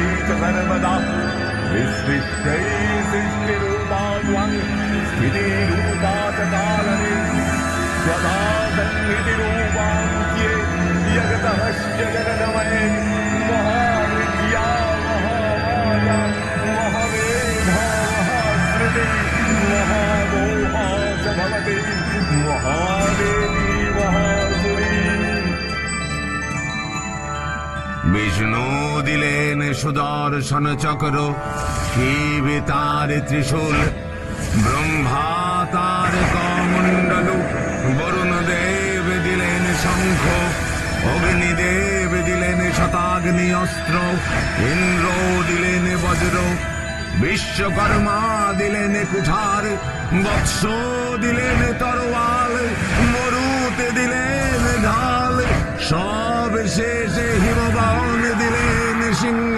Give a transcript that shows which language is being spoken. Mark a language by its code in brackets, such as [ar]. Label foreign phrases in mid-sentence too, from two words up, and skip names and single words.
[sa] च सर्वदा विसृष्टै सृष्टिरूपा त्वं स्थितिरूपा च कालने स्वधा संहृतिरूपां ये जगतः जगन्मये महाविद्या महामाया महावेदा महाश्रुति महामोहा च भवति महादेवी महासुरी। [bn] বিষ্ণু দিলেন সুদর্শন চক্র, শিব তার ত্রিশূল, ব্রহ্মা তার কমণ্ডল, বরুণ দেব দিলেন শঙ্খ, অগ্নিদেব দিলেন শতাগ্নি অস্ত্র, ইন্দ্র দিলেন বজ্র, বিশ্বকর্মা দিলেন কুঠার, বৎস দিলেন তরোয়াল, মরুত দিলেন ঢাল, সব শেষে হিমবান দিলেন সিংহ।